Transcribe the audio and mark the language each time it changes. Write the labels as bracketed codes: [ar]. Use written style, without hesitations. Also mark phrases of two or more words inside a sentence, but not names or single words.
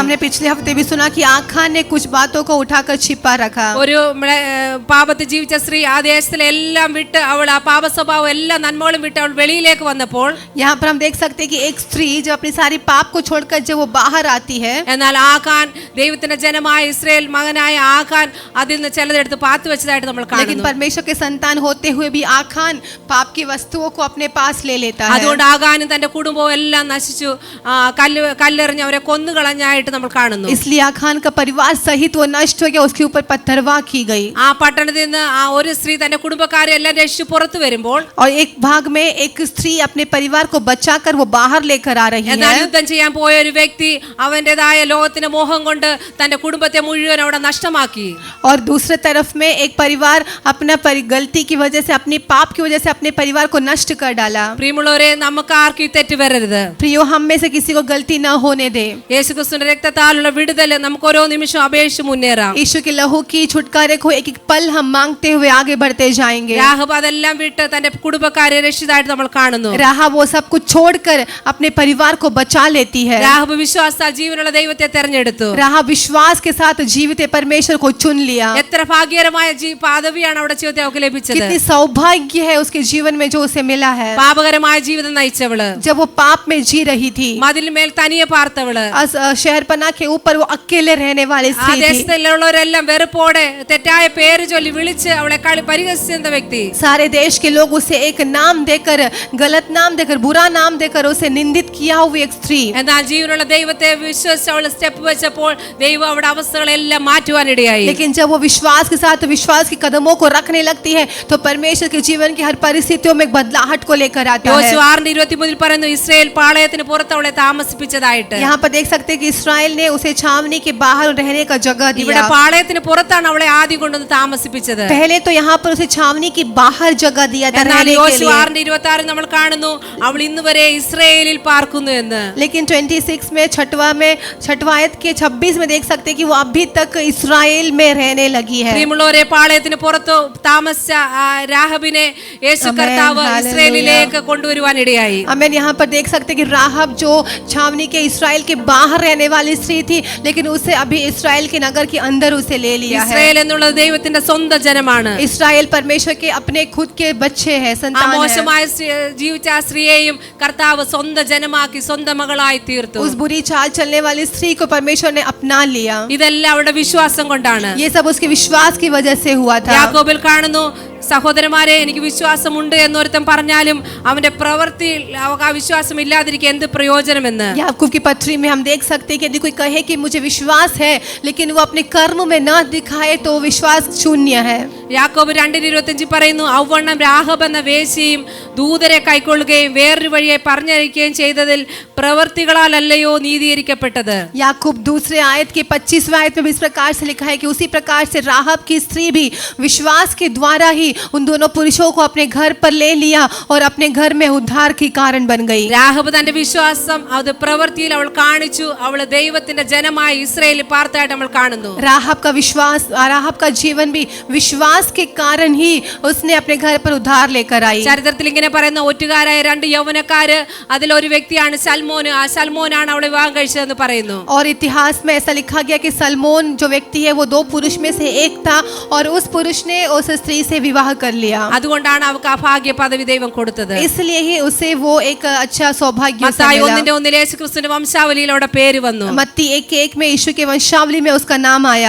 [hi] हमने पिछले हफ्ते भी सुना कि आखान ने कुछ बातों को उठाकर छिपा रखा. [ml] ഒരു പാപത്തിൽ ജീവിച്ച സ്ത്രീ ആ ദേശത്തിലെ എല്ലാം വിട്ട്, അവൾ ആ പാപ സ്വഭാവം എല്ലാ നന്മകളും വിട്ട് അവൾ വെളിയിലേക്ക് വന്നപ്പോൾ, [hi] यहाँ पर हम देख सकते हैं कि एक स्त्री जो अपनी सारी पाप को छोड़कर जब वो बाहर आती है, [ml] എന്നാൽ ആഖാൻ, ദൈവത്തിന്റെ ജനമായ ഇസ്രായേൽ മകനായ ആഖാൻ അതിൽ നിന്ന് ചിലതെടുത്ത് പാത്തു വെച്ചതായിട്ട് നമ്മൾ [hi] लेकिन [ml] കാണുന്നു. [hi] परमेश्वर के संतान होते हुए भी आखान पाप की वस्तुओं को अपने पास ले लेता है. [ml] അതുകൊണ്ട് ആഖാനും തന്റെ കുടുംബവും എല്ലാം നശിച്ചു, കല്ലെറിഞ്ഞ് അവരെ കൊന്നുകളഞ്ഞായിട്ട് നമ്മൾ കാണുന്നു. [hi] इसलिए आखान का परिवार सहित वो नष्ट हो गया, उसके ऊपर पत्थरवाह की गई. [ml] ആ പട്ടണത്തിൽ നിന്ന് ആ ഒരു സ്ത്രീ തന്റെ കുടുംബക്കാരെ എല്ലാം രക്ഷിച്ചു പുറത്തു വരുമ്പോൾ, [hi] और एक भाग में एक स्त्री अपने परिवार को बचाकर वो बाहर लेकर आ रही [ml] എന്നാൽ [hi] है. [ml] യുദ്ധം ചെയ്യാൻ പോയ ഒരു വ്യക്തി അവന്റേതായ ലോകത്തിന്റെ മോഹം കൊണ്ട് തന്റെ കുടുംബത്തെ മുഴുവൻ അവിടെ നഷ്ടമാക്കി. [hi] और दूसरे तरफ में एक परिवार अपना गलती की वजह से, अपनी पाप की वजह से अपने परिवार को नष्ट कर डाला. [ml] പ്രിയമുള്ളവരെ, നമുക്ക് ആർക്കും ഈ തെറ്റ് വരരുത്. [hi] प्रियो, हम में से किसी को गलती न होने दे. [ml] യേശുക്രിസ്തുവിന്റെ രക്തത്താലുള്ള വിടുതൽ നമുക്ക് ഓരോ നിമിഷം അപേക്ഷിച്ച് മുന്നേറാം. [hi] यीशु के लहू की छुटकारे को एक एक पल हम मांगते हुए आगे बढ़ते जाएंगे. [ml] രാഹബ് അതെല്ലാം വിട്ട് തന്റെ കുടുംബക്കാരെ രക്ഷിതായിട്ട് നമ്മൾ കാണുന്നു. [hi] राहब वो सब कुछ छोड़कर अपने परिवार को बचा लेती है. [ml] രാഹബ് വിശ്വാസത്താൽ ജീവനുള്ള ദൈവത്തെ തെരഞ്ഞെടുത്തു. [hi] राहब विश्वास के साथ जीवित परमेश्वर को चुन लिया. [ml] എത്ര ഭാഗ്യകരമായ പദവിയാണ് അവിടെ ജീവിതത്തിൽ അവൾക്ക് ലഭിച്ചത്. [hi] कितनी सौभाग्य है उसके जीवन में जो उसे मिला है. [ml] പാപകരമായ ജീവിതം നയിച്ചവള്, [hi] जब वो पाप में जी रही थी, [ml] മതിലിന്മേൽ തനിയെ പാർത്തവള്, [hi] शहरपना के ऊपर वो अकेले रहने वाली [ml] ആ [hi] स्त्री थी. [ml] ദേശത്തിലുള്ളവരെല്ലാം വെറുപ്പോടെ തെറ്റായ പേര് ചൊല്ലി വിളിച്ച് അവളെ പരിഹസിച്ച വ്യക്തി. [hi] सारे देश के लोग उसे एक नाम देकर, गलत नाम देकर, बुरा नाम देकर उसे निंदित किया हुई एक स्त्री. [ml] എന്നാൽ ജീവനുള്ള ദൈവത്തെ വിശ്വസിച്ച് അവൾ സ്റ്റെപ്പ് വെച്ചപ്പോൾ ദൈവം അവിടെ അവസ്ഥകളെല്ലാം മാറ്റുവാനിടയായി. [hi] लेकिन जब वो विश्वास के साथ विश्वास के कदमों को रखने लगती है, तो परमेश्वर के जीवन की हर परिस्थितियों में एक बदलाहट को लेकर आता है। [ml] യോശുവ 6:23 പറയുന്നു ഇസ്രായേൽ പാളയത്തിന് പുറത്ത് അവളെ താമസിപ്പിച്ചതായിട്ട്. [hi] यहाँ पर देख सकते हैं कि इस्राएल ने उसे छावनी के बाहर रहने का जगह [ml] ഇവിടെ [hi] दिया। [ml] പാളയത്തിന് പുറത്താണ് അവളെ ആദ്യം കൊണ്ടുവന്ന് താമസിപ്പിച്ചത്. [hi] पहले तो यहाँ पर उसे छावनी की बाहर जगह दिया था [ml] എന്നാൽ [hi] रहने के [ml] യോശുവ [hi] लिए। [ml] 6:26 നമ്മൾ കാണുന്നു അവൾ ഇന്ന് വരെ ഇസ്രായേലിൽ പാർക്കുന്നു എന്ന്. [hi] लेकिन 26 में छठवां आयत के 26 में देख सकते हैं कि वो अभी तक इस्राएल में रहने लगी है। [ml] പ്രിയമുള്ളവരെ, പാളയത്തിന് പുറത്ത് താമസിച്ച രാഹബിനെ യേശു കർത്താവ് ഇസ്രായേലിലേക്ക് കൊണ്ടുവരുവാൻ ഇടയായി. [hi] हमें यहाँ पर देख सकते हैं कि राहब जो छावनी के इस्राएल के बाहर रहने वाली स्त्री थी, लेकिन उसे अभी इस्राएल के नगर के अंदर उसे ले लिया है। [ml] ഇസ്രായേൽ എന്നുള്ളത് ദൈവത്തിന്റെ സ്വന്തം ജനമാണ്. [hi] इस्राएल परमेश्वर के अपने खुद के बच्चे हैं, [ml] ആ [hi] संतान है। [ml] മോശമായ ജീവിച്ച ആ സ്ത്രീയെയും കർത്താവ് സ്വന്തം ജനമാക്കി സ്വന്തം മകളായി തീർത്തു. [hi] उस बुरी चाल चलने वाली स्त्री को परमेश्वर ने अपना लिया। [ml] ഇതെല്ലാം അവരുടെ വിശ്വാസം കൊണ്ടാണ്. [hi] ये सब उसके विश्वास की वजह से हुआ था। [ml] യാക്കോബിൽ കാണുന്നു, സഹോദരന്മാരെ, എനിക്ക് വിശ്വാസമുണ്ട് എന്നൊരുത്തൻ പറഞ്ഞാലും അവന്റെ പ്രവൃത്തിയിൽ ആ വിശ്വാസം ഇല്ലാതിരിക്കുക എന്ത് പ്രയോജനമെന്ന്. [hi] याकूब की पत्री में हम देख सकते हैं कि यदि कोई कहे कि मुझे विश्वास है लेकिन वो अपने कर्म में न दिखाए तो विश्वास शून्य है। [ml] യാക്കോബ് 2:25 പറയുന്നു, ഔവണ്ണം രാഹബ് എന്ന വേശ്യയും ദൂതരെ കൈക്കൊള്ളുകയും വേറൊരു വഴിയെ പറഞ്ഞയക്കുകയും ചെയ്തതിൽ പ്രവൃത്തികളാലല്ലയോ നീതീകരിക്കപ്പെട്ടത്. [hi] याकूब दूसरे आयत के 25वें आयत में भी इस प्रकार से लिखा है कि उसी प्रकार से राहब की स्त्री भी विश्वास के द्वारा ही उन दोनों पुरुषों को अपने घर पर ले लिया और अपने घर में उद्धार की कारण बन गई। [ml] രാഹബ് തന്റെ വിശ്വാസം അത് പ്രവൃത്തിയിൽ അവൾ കാണിച്ചു. അവൾ ദൈവത്തിന്റെ ജനമായി ഇസ്രായേലിൽ പാർത്തായിട്ട് നമ്മൾ കാണുന്നു. [hi] राहब का विश्वास, राहब का जीवन भी विश्वास के कारण ही उसने अपने घर पर उद्धार लेकर आई। [ml] ചരിത്രത്തിൽ ഇങ്ങനെ പറയുന്ന ഒറ്റുകാരായ 2 യൗവനക്കാര്, അതിലൊരു വ്യക്തിയാണ് സൽമോൻ. ആ സൽമോനാണ് അവളെ വിവാഹം കഴിച്ചതെന്ന് പറയുന്നു. [hi] और इतिहास में ऐसा लिखा गया कि सलमोन जो व्यक्ति है वो 2 पुरुष में से एक था और उस पुरुष ने उस स्त्री से विवाह कर लिया। [ml] അതുകൊണ്ടാണ് അവൾക്ക് ആ ഭാഗ്യ പദവി ദൈവം കൊടുത്തത്. [hi] इसलिए ही उसे वो एक अच्छा सौभाग्य उसे [ml] മത്തായി [hi] मिला। [ml] 1:1 യേശുക്രിസ്തുവിന്റെ വംശാവലിയിൽ അവിടെ പേര് വന്നു. [hi] मत्ती 1:1 में यीशु के वंशावली में उसका नाम आया।